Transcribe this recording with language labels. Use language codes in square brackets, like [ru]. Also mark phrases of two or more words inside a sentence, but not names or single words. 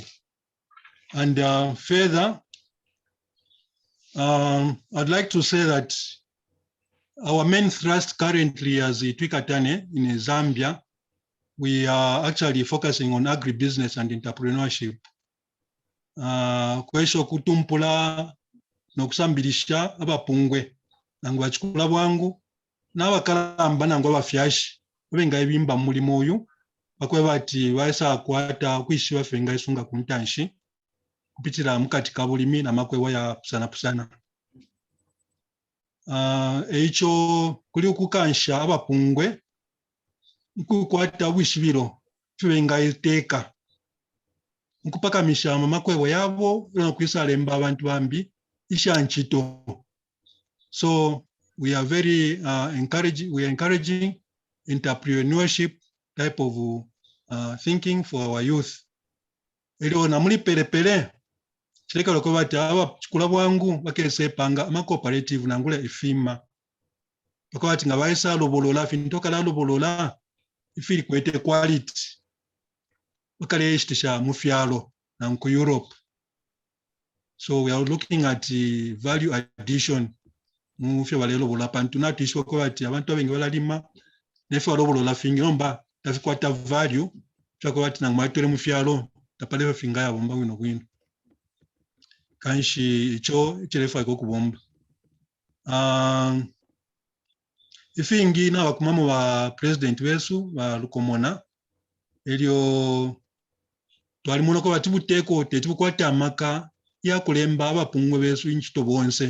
[en] And further, I'd like to say that our main thrust currently as Twikatane in Zambia, we are actually focusing on agribusiness and entrepreneurship. [bem] Kwesho kutumpula nokusambilisha abapungwe nangu bachikula bwangu n'abakalamba nangu abafyashi benga ebimba mulimo oyu bakwe bati baisa kwata kwishiwa fenga isunga kuntanshi kupitira mukati kabulimi na makwewa ya pusana. Eicho kuli ukukansha abapungwe nkukwata wishibiro fenga iteka nkupakamisha makwewa yabo nokwisalemba abantu bambi ishanchito. [en] So we are very encouraging entrepreneurship type of thinking for our youth. [bem] Ero namuli pelepele chileka loko bati aba chikula bwangu bakese panga ama cooperative nangule ifima loko bati ngabaisa lobolola fintoka la lobolola ifili kwete quality bakale ishtisha mufyalo nanku Europe. [en] So we are looking at the value addition [bem] mufya balelo bola pantu na tishwa ko bati abantu abengi balalima nefa lobolola fingi nomba tafikwata value chako bati nangmatwele mufyalo tapale finga ya bomba wino kwino kanshi icho chirefa ko kubomba. Ifingi na bakumamo ba president wesu ba Lukomona elio twali muno ko bati buteko tetukwata amaka ya kulemba abapungwe besu inchito bonse.